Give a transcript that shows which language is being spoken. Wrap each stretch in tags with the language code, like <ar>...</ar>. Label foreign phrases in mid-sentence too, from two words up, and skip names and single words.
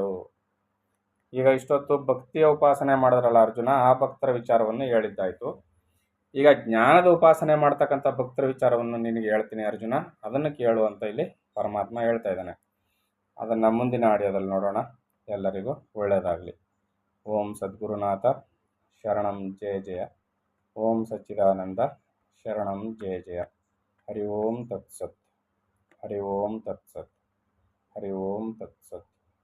<kn>ಈಗ ಇಷ್ಟೊತ್ತು ಭಕ್ತಿಯ ಉಪಾಸನೆ ಮಾಡಿದ್ರಲ್ಲ ಅರ್ಜುನ, ಆ ಭಕ್ತರ ವಿಚಾರವನ್ನು ಹೇಳಿದ್ದಾಯಿತು. ಈಗ ಜ್ಞಾನದ ಉಪಾಸನೆ ಮಾಡ್ತಕ್ಕಂಥ ಭಕ್ತರ ವಿಚಾರವನ್ನು ನಿನಗೆ ಹೇಳ್ತೀನಿ ಅರ್ಜುನ, ಅದನ್ನು ಕೇಳು ಅಂತ ಇಲ್ಲಿ ಪರಮಾತ್ಮ ಹೇಳ್ತಾ ಇದ್ದಾನೆ. ಅದನ್ನು ಮುಂದಿನ ಆಡಿಯೋದಲ್ಲಿ ನೋಡೋಣ. ಎಲ್ಲರಿಗೂ ಒಳ್ಳೆಯದಾಗಲಿ.</kn> <sa>ಓಂ ಸದ್ಗುರುನಾಥ ಶರಣಂ ಜಯ ಜಯ. ಓಂ ಸಚ್ಚಿದಾನಂದ ಶರಣಂ ಜಯ ಜಯ. ಹರಿ ಓಂ ತತ್ಸತ್. ಹರಿ ಓಂ ತತ್ಸತ್. ಹರಿ ಓಂ ತತ್ಸತ್.</sa>